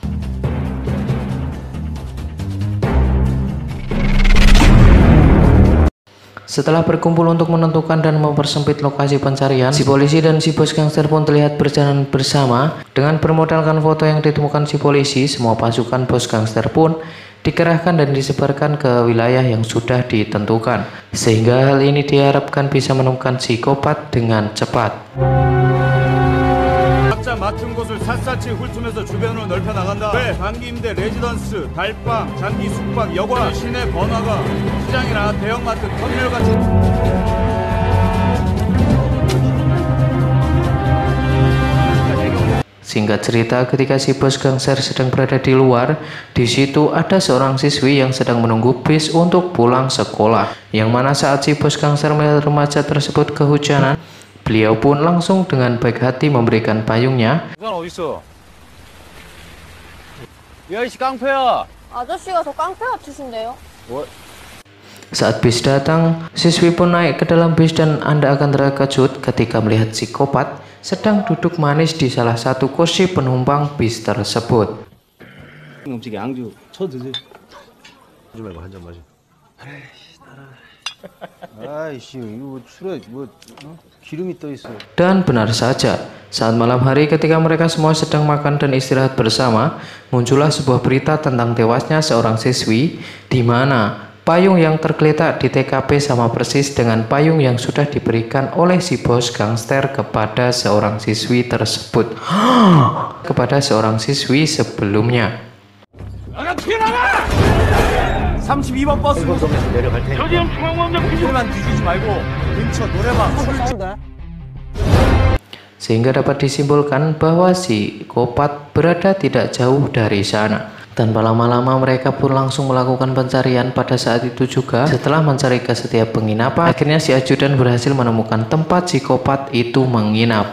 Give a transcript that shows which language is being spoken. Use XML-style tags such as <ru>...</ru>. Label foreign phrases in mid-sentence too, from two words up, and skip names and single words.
<id>Setelah berkumpul untuk menentukan dan mempersempit lokasi pencarian, si polisi dan si bos gangster pun terlihat berjalan bersama. Dengan bermodalkan foto yang ditemukan si polisi, semua pasukan bos gangster pun dikerahkan dan disebarkan ke wilayah yang sudah ditentukan, sehingga hal ini diharapkan bisa menemukan psikopat dengan cepat.</id> <ko>각자 맡은 곳을 샅샅이 훑으면서 주변으로 넓혀 나간다. 왜? 장기 임대 레지던스, 달방, 장기 숙박, 여관, 시내 번화가, 시장이나 대형마트, 터미널 같은.</ko> <id>Singkat cerita, ketika si bos gangster sedang berada di luar, di situ ada seorang siswi yang sedang menunggu bis untuk pulang sekolah. Yang mana saat si bos gangster melihat remaja tersebut kehujanan, beliau pun langsung dengan baik hati memberikan payungnya.</id> <ko>우산 어딨어? 야, 이씨 깡패야. 아저씨가 저 깡패 같으신데요?</ko> <id>Saat bis datang, siswi pun naik ke dalam bis dan Anda akan terkejut ketika melihat psikopat sedang duduk manis di salah satu kursi penumpang bis tersebut.</id> <ko>음식에 양주 쳐 드세요. 하지 말고 한 잔 마셔. 아이씨, 이거 술에 기름이 떠 있어.</ko> <id>Dan benar saja, saat malam hari ketika mereka semua sedang makan dan istirahat bersama, muncullah sebuah berita tentang tewasnya seorang siswi, di mana payung yang tergeletak di TKP sama persis dengan payung yang sudah diberikan oleh si bos gangster kepada seorang siswi tersebut. Kepada seorang siswi sebelumnya.</id> <ko>32번 버스 노선에서 내려갈 테니까. 노래만 뒤지지 말고 근처 노래방.</ko> <id>Sehingga dapat disimpulkan bahwa si psikopat berada tidak jauh dari sana. Tanpa lama-lama mereka pun langsung melakukan pencarian pada saat itu juga. Setelah mencari ke setiap penginapan, akhirnya si ajudan berhasil menemukan tempat psikopat itu menginap.</id>